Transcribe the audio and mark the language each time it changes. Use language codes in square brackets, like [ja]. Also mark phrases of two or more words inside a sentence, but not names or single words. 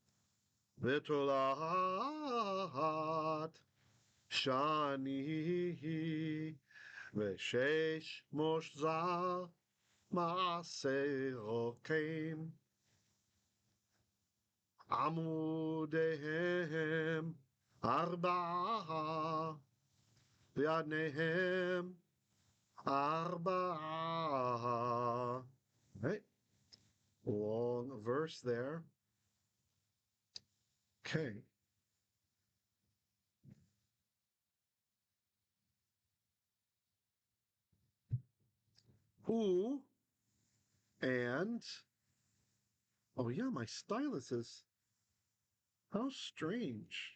[he] ותולעת שני ושש משזר מעשה רקם עמודיהם ארבעה עמודיהם ארבעה. [en] Right? Long verse there. Okay. Who and oh yeah, my stylus is how strange.